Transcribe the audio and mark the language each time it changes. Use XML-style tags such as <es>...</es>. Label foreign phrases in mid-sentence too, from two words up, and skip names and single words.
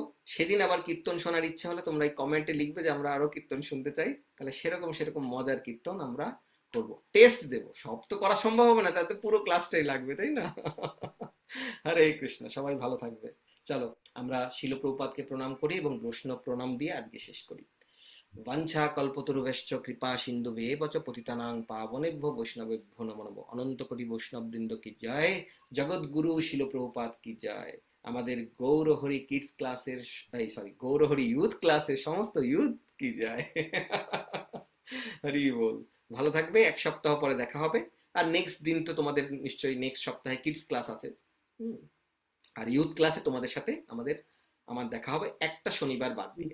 <bn>সেদিন আবার কীর্তন শোনার ইচ্ছা হলে তোমরা এই কমেন্টে লিখবে যে আমরা আরো কীর্তন শুনতে চাই, তাহলে সেরকম সেরকম মজার কীর্তন আমরা করব, টেস্ট দেব। সব তো করা সম্ভব হবে না, তাতে পুরো ক্লাসটাই লাগবে, তাই না? হরে কৃষ্ণ, সবাই ভালো থাকবে। চলো আমরা শিল প্রভুপাদকে প্রণাম করি এবং বৈষ্ণব প্রণাম দিয়ে আজকে শেষ করি।</bn> <sa>वंशा कल्पतरुभ्यश्च कृपा सिन्धुभ्येव च पतितानां पावनेभ्यो वैष्णवेभ्यो नमो नमः।</sa> <bn>অনন্ত কোটি বৈষ্ণব বৃন্দ কি জয়, জগৎগুরু শিল প্রভুপাদ কি জয়। আমাদের গৌরহরি কিডস ক্লাসের, সরি, গৌরহরি ইউথ ক্লাসের সমস্ত ইউথ কি জয়। হরি বল। ভালো থাকবে, 1 সপ্তাহ পরে দেখা হবে। আর নেক্সট দিন তো তোমাদের নিশ্চয়ই নেক্সট সপ্তাহে</bn> <en>kids class</en> <bn>আছে, আর</bn> <en>youth class</en> <bn>তোমাদের সাথে আমার দেখা হবে একটা শনিবার বাদ দিয়ে।</bn>